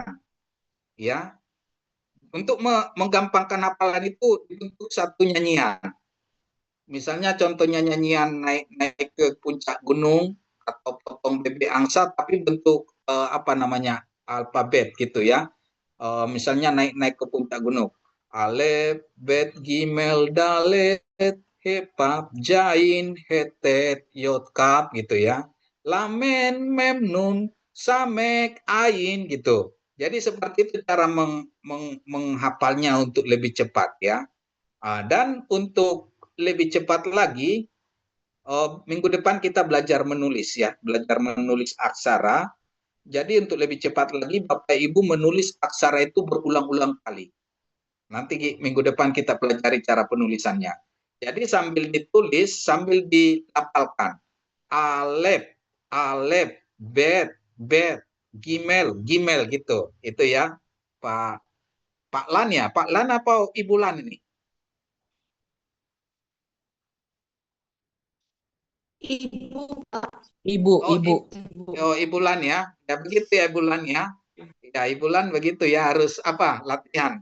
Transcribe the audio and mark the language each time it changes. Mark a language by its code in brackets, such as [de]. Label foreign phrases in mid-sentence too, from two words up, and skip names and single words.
[id] Ya, untuk menggampangkan hafalan itu dibentuk satu nyanyian. Misalnya contohnya nyanyian naik ke puncak gunung atau potong bebek angsa tapi bentuk alfabet gitu ya. Misalnya naik ke puncak gunung. Alef, bet, gimel, dalet, hepap, jain, hetet, yod, kaf gitu ya. Lamen, mem, nun, samek, ain gitu. Jadi seperti itu cara menghafalnya untuk lebih cepat ya. Dan untuk lebih cepat lagi, minggu depan kita belajar menulis ya, belajar menulis aksara. Jadi untuk lebih cepat lagi, Bapak Ibu menulis aksara itu berulang-ulang kali. Nanti minggu depan kita pelajari cara penulisannya. Jadi sambil ditulis, sambil dilafalkan. Alef, alef, bet, bet, gimel, gimel gitu. Itu ya, Pak Lan ya, Pak Lan apa Ibu Lan ini? Ibu, Pak. Ibu, Oh, ibu. Ibu Lan ya. Ya begitu ya Ibu Lan ya. Ya Ibu Lan begitu ya harus latihan.